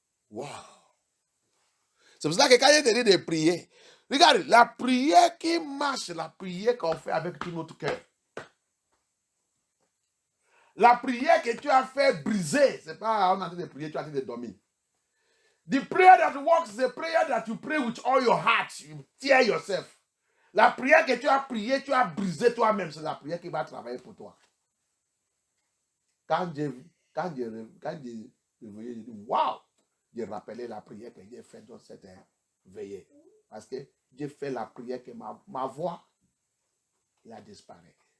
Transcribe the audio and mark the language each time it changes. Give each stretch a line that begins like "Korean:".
French: Waouh! C'est pour ça que quand j'ai dit de prier, regarde, la prière qui marche, la prière qu'on fait avec tout notre cœur. La prière que tu as fait briser, c'est pas on est en train de prier, tu es en train de dormir.
English: The prayer that works is a prayer that you pray with all your heart. You tear yourself.
French: La prière que tu as priée, tu as brisé toi-même. C'est la prière qui va travailler pour toi. Quand j'ai réveillé, j'ai dit, waouh! J'ai rappelé la prière que j'ai faite dans cette veillée. Parce que j'ai fait la prière que ma voix, il a disparu.